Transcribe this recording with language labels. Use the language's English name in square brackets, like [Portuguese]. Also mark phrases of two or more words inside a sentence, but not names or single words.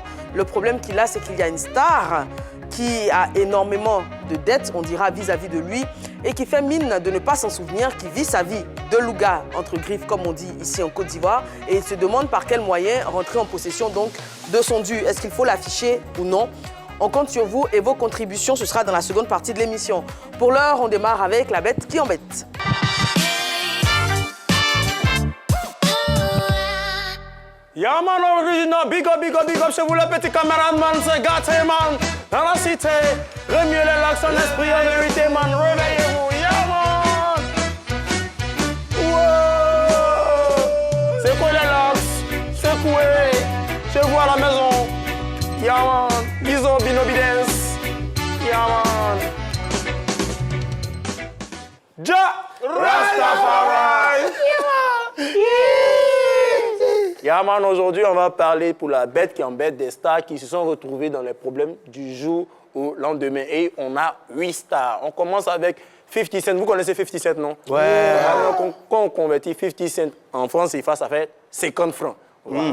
[French] Le problème qu'il a, c'est qu'il y a une star qui a énormément de dettes, on dira, vis-à-vis de lui, et qui fait mine de ne pas s'en souvenir, qui vit sa vie de louga, entre griffes, comme on dit ici en Côte d'Ivoire, et il se demande par quel moyen rentrer en possession donc de son dû. Est-ce qu'il faut l'afficher ou non? On compte sur vous et vos contributions, ce sera dans la seconde partie de l'émission. Pour l'heure, on démarre avec la bête qui embête. [English] Yeah man, [French] original, [English] big up [French] chez vous les petits caméramans, c'est gâté man. Dans la cité, remuez les lacs, son esprit en vérité man, réveillez-vous, [English] yeah man. [French] Wow. C'est quoi les lacs? Secouez, chez vous à la maison. [English] Yeah man, bisous, binobidens. Yeah man. Ja Rastafari. Yeah man. Yeah man, [French] aujourd'hui on va parler pour la bête qui embête des stars qui se sont retrouvées dans les problèmes du jour au lendemain. Et on a 8 stars. On commence avec 50 Cent. Vous connaissez 50 Cent, non? Ouais. Alors, quand on convertit 50 Cent en francs CFA, ça fait 50 francs. Voilà.